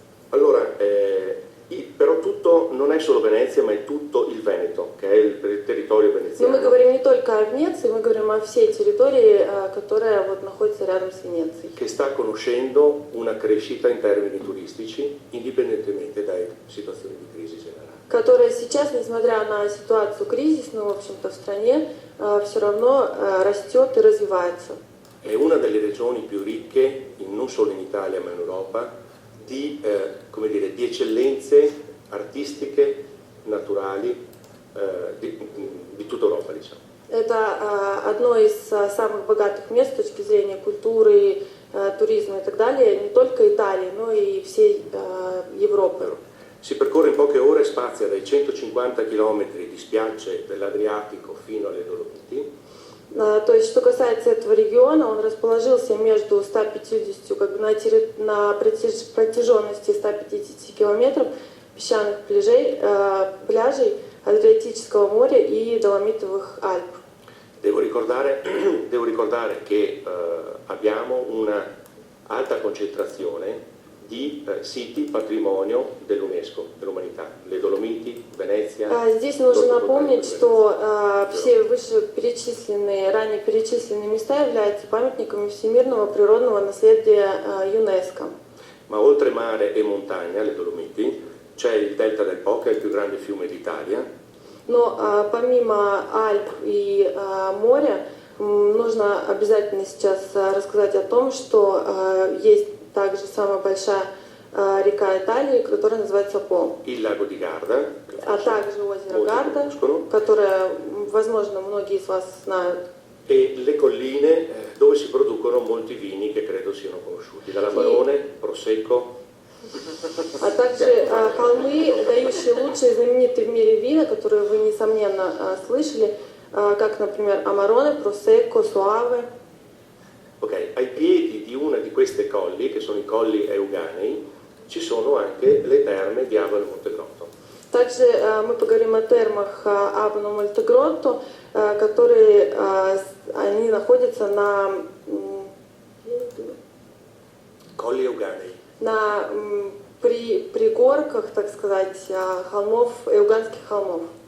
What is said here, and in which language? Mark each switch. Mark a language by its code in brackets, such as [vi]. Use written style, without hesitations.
[it] Allora, però tutto non è solo Venezia, ma è tutto il Veneto, che è il territorio veneziano. [ru] Но мы говорим не только о Венеции, мы говорим о всей территории, которая вот находится рядом с Венецией. [it] Che sta conoscendo una crescita in termini turistici, indipendentemente dalle situazioni di crisi generale. [ru] которая сейчас, nесмотря на ситуацию кризисную, в общем-то, в стране, все равно растет и развивается. [it] È una delle regioni più ricche, non solo in Italia ma in Europa, come dire, di eccellenze artistiche, naturali di tutta Europa, diciamo. [ru] Это одно из самых богатых мест с точки зрения культуры, туризма и так далее, не только Италии, но и всей Европы. [it] Si percorre in poche ore, spazia dai 150 km di spiagge dell'Adriatico fino alle Dolomiti. [ru] То есть, что касается этого региона, он расположился между 150, как бы на протяженности 150 километров песчаных пляжей Адриатического моря и Доломитовых Альп. [it] Devo ricordare che abbiamo una alta concentrazione di siti patrimonio dell'UNESCO, dell'umanità, le Dolomiti, Venezia. [ru] Здесь нужно напомнить, что все ранее перечисленные места являются памятниками всемирного природного наследия ЮНЕСКО. [it] Ma oltre mare e montagna, le Dolomiti, c'è il Delta del Po, che è il più grande fiume d'Italia. [ru] Но помимо Альп и моря, нужно обязательно сейчас рассказать о том, что есть также самая большая река Италии, которая называется По. [it] Il lago di Garda, [ru] А также озеро Гарда, которое, возможно, многие из вас знают. [it] e le colline dove si producono molti vini che credo siano conosciuti, dall'Amarone, Prosecco. [ru] А также холмы, дающие лучшие знаменитые в мире вина, которые вы, несомненно, слышали, как, например, Амароне, Просекко, Суаве. [it] Ok, ai piedi di una di queste colli, che sono i colli Euganei, ci sono anche le terme di Abano Montegrotto. [ru] Также мы поговорим о термах Абано Монтегротто, которые они находятся на [it] Colli Euganei. [ru] на пригорках, так сказать, холмов, Эуганских холмов.